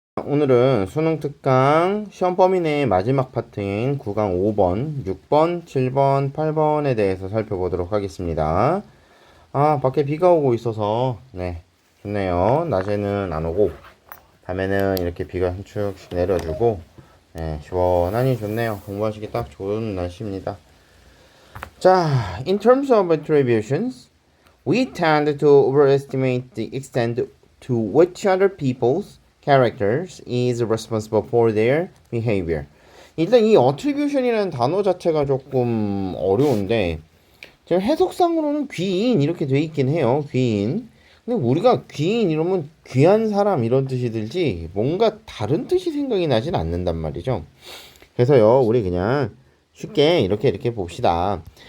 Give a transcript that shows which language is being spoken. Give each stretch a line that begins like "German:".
Korean: 오늘은 수능 특강 시험 범위 내의 마지막 파트인 구강 5번, 6번, 7번, 8번에 대해서 살펴보도록 하겠습니다. 밖에 비가 오고 있어서 좋네요. 낮에는 안 오고 밤에는 이렇게 비가 한 축씩 내려주고 시원하니 좋네요. 공부하시기 딱 좋은 날씨입니다.
English: 자, in terms of attributions, we tend to overestimate the extent to which other people's characters is responsible for their behavior.
Korean: 일단 이 attribution이라는 단어 자체가 조금 어려운데 지금 해석상으로는 귀인 이렇게 돼 있긴 해요. 귀인. 근데 우리가 귀인 이러면 귀한 사람 이런 뜻이 들지 뭔가 다른 뜻이 생각이 나진 않는단 말이죠. 그래서요 우리 그냥 쉽게 이렇게 봅시다.